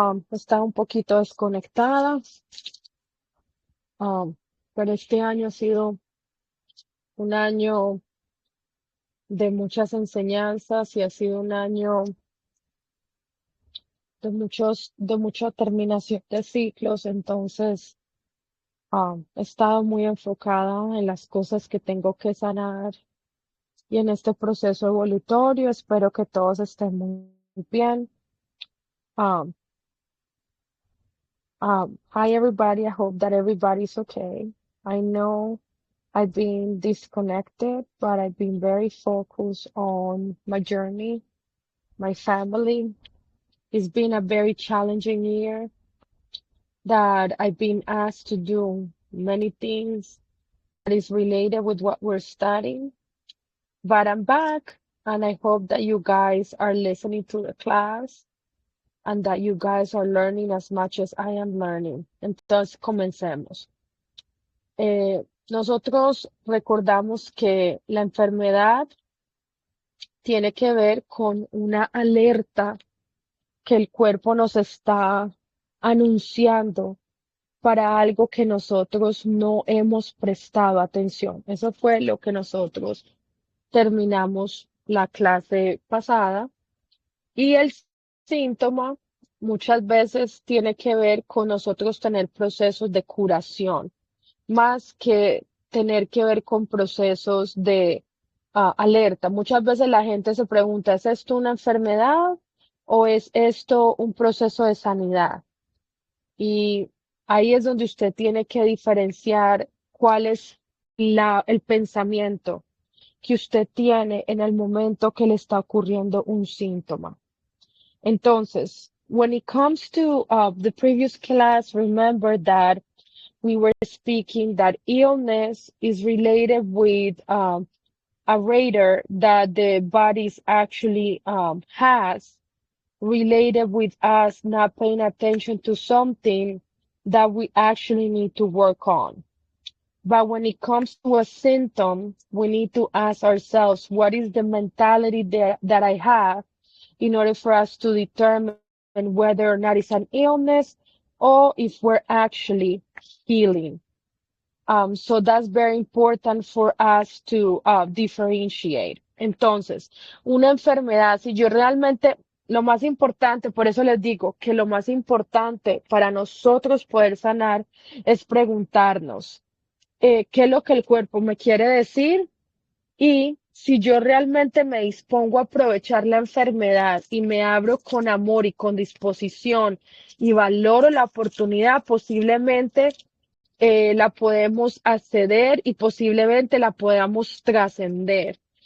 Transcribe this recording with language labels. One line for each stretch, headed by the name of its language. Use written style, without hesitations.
Spanish: Estaba un poquito desconectada, um, pero este año ha sido un año de muchas enseñanzas y ha sido un año de mucha terminación de ciclos. Entonces, he estado muy enfocada en las cosas que tengo que sanar y en este proceso evolutorio. Espero que todos estén muy bien.
English: Um, Hi everybody. I hope that everybody's okay. I know I've been disconnected, but I've been very focused on my journey, my family. It's been a very challenging year that I've been asked to do many things that is related with what we're studying. But I'm back, and I hope that you guys are listening to the class and that you guys are learning as much as I am learning.
Spanish: Entonces, comencemos. Nosotros recordamos que la enfermedad tiene que ver con una alerta que el cuerpo nos está anunciando para algo que nosotros no hemos prestado atención. Eso fue lo que nosotros terminamos la clase pasada. Y el síntoma muchas veces tiene que ver con nosotros tener procesos de curación, más que tener que ver con procesos de alerta. Muchas veces la gente se pregunta, ¿es esto una enfermedad o es esto un proceso de sanidad? Y ahí es donde usted tiene que diferenciar cuál es el pensamiento que usted tiene en el momento que le está ocurriendo un síntoma.
English: Entonces, when it comes to the previous class, remember that we were speaking that illness is related with a radar that the body actually has related with us not paying attention to something that we actually need to work on. But when it comes to a symptom, we need to ask ourselves, what is the mentality that I have in order for us to determine whether or not it's an illness or if we're actually healing. So that's very important for us to differentiate.
Spanish: Entonces, una enfermedad, si yo realmente, lo más importante, por eso les digo que lo más importante para nosotros poder sanar es preguntarnos qué es lo que el cuerpo me quiere decir y si yo realmente me dispongo a aprovechar la enfermedad y me abro con amor y con disposición y valoro la oportunidad, posiblemente la podemos acceder y posiblemente la podamos trascender.